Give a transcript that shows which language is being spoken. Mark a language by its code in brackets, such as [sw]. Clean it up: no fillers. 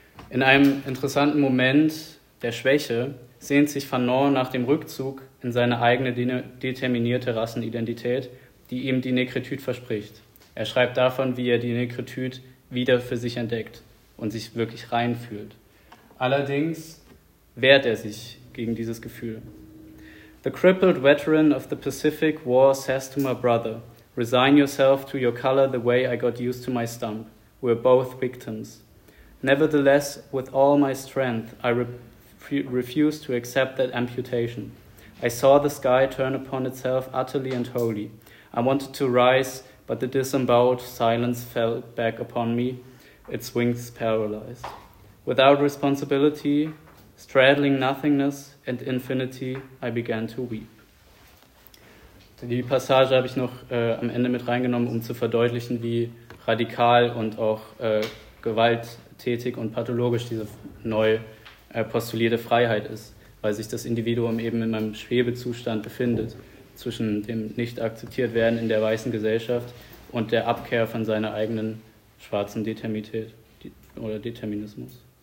[de] In einem interessanten Moment der Schwäche sehnt sich Fanon nach dem Rückzug in seine eigene determinierte Rassenidentität, die ihm die Negritude verspricht. Er schreibt davon, wie er die Negritude wieder für sich entdeckt und sich wirklich reinfühlt. Allerdings wehrt er sich gegen dieses Gefühl. [en] The crippled veteran of the Pacific War says to my brother, resign yourself to your color the way I got used to my stump. We're both victims. Nevertheless, with all my strength, I refuse to accept that amputation. I saw the sky turn upon itself utterly and wholly. I wanted to rise, but the disemboweled silence fell back upon me, its wings paralyzed. Without responsibility, straddling nothingness and infinity, I began to weep. [de] Die Passage habe ich noch am Ende mit reingenommen, um zu verdeutlichen, wie radikal und auch gewalttätig und pathologisch diese neu postulierte Freiheit ist, weil sich das Individuum eben in einem Schwebezustand befindet zwischen dem Nicht-akzeptiert-Werden in der weißen Gesellschaft und der Abkehr von seiner eigenen schwarzen Determinität oder Determinismus.